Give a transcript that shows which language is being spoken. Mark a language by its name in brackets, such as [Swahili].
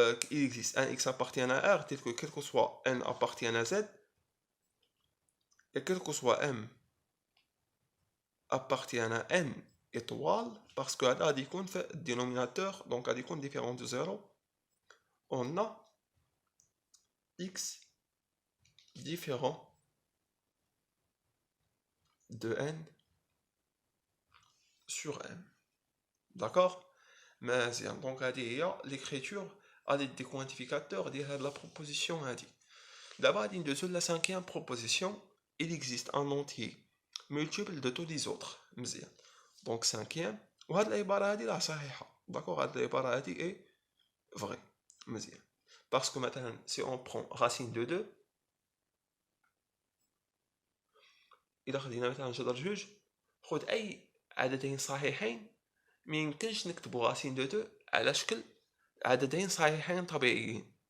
[French] il existe un x appartient à R tel que quel que soit n appartient à z et quel que soit m appartient à n étoile, parce que là il y a un dénominateur donc il y a différent de 0, on a x différent de n sur m, d'accord. Mais donc l'écriture a des quantificateurs de la proposition. D'abord, de la cinquième proposition, il existe un entier multiple de tous les autres. Donc cinquième, [Arabic] وهاد العبارة هادي راه صحيحة. [French] D'accord, [Arabic] هاد العبارة هادي [French] est vraie. Parce que maintenant, si on prend racine de 2, [Arabic] إذا خدينا مثلا جذر جوج، خد أي عددين صحيحين ما يمكنش نكتبو راسين دو 2 على شكل عددين صحيحين طبيعيين.